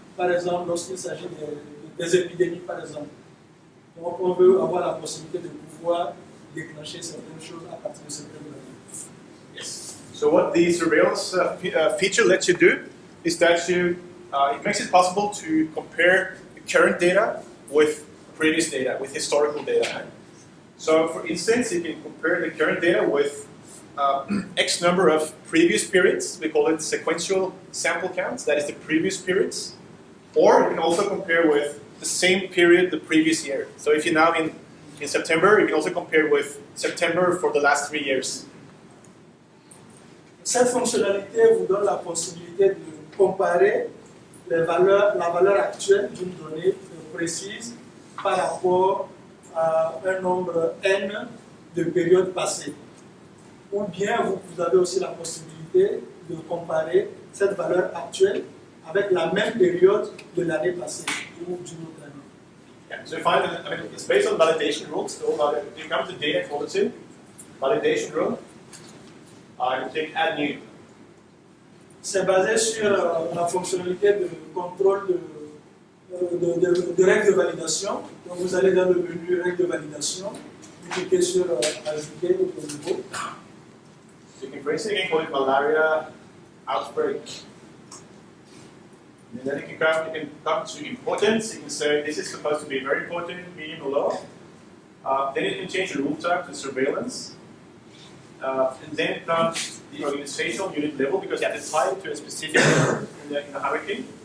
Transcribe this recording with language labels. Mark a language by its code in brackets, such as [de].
[fr] Par exemple, lorsqu'il s'agit des épidémies, par exemple. Donc, on veut avoir la possibilité de pouvoir déclencher certaines choses à partir de certaines valeurs. [en] Yes. So what the surveillance feature lets you do is that it makes it possible to compare the current data with previous data, with historical data. So for instance, you can compare the current data with X number of previous periods. We call it sequential sample counts, that is the previous periods. Or you can also compare with the same period the previous year. So if you're now in September, you can also compare with September for the last 3 years. [fr] Cette fonctionnalité vous donne la possibilité de comparer la valeur actuelle d'une donnée précise par rapport à un nombre N de périodes passées. Ou bien vous avez aussi la possibilité de comparer cette valeur actuelle avec la même période de l'année passée ou d'une autre année. [en] Yeah, so it's based on validation rules. So you come to data quality, validation rule. You click add new. [fr] C'est basé sur la fonctionnalité de contrôle de règles de validation. Donc vous allez dans le menu règles de validation, vous cliquez sur ajouter au niveau. [en] So you can, for instance, you can call it malaria outbreak. And then you can come to importance. You can say this is supposed to be very important, medium or low. Then you can change the rule type to surveillance. And then comes the organizational unit level because you have to tie it to a specific in the hierarchy.